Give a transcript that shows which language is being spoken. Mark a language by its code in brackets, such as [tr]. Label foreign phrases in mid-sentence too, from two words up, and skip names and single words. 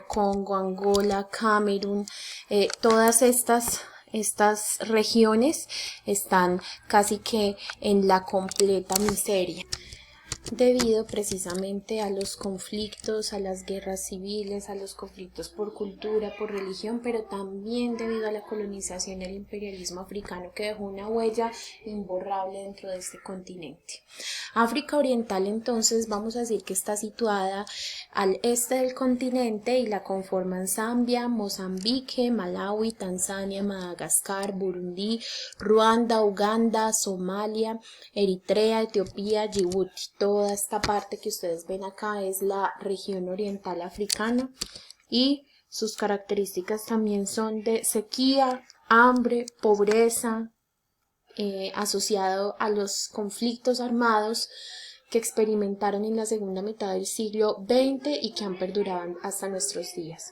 [es] Congo, Angola, Camerún, todas estas regiones están casi que en la completa miseria, debido precisamente a los conflictos, a las guerras civiles, a los conflictos por cultura, por religión, pero también debido a la colonización y el imperialismo africano que dejó una huella imborrable dentro de este continente. África Oriental, entonces, vamos a decir que está situada al este del continente y la conforman Zambia, Mozambique, Malawi, Tanzania, Madagascar, Burundi, Ruanda, Uganda, Somalia, Eritrea, Etiopía, Djibouti. Toda esta parte que ustedes ven acá es la región oriental africana y sus características también son de sequía, hambre, pobreza, asociado a los conflictos armados que experimentaron en la segunda mitad del siglo XX y que han perdurado hasta nuestros días.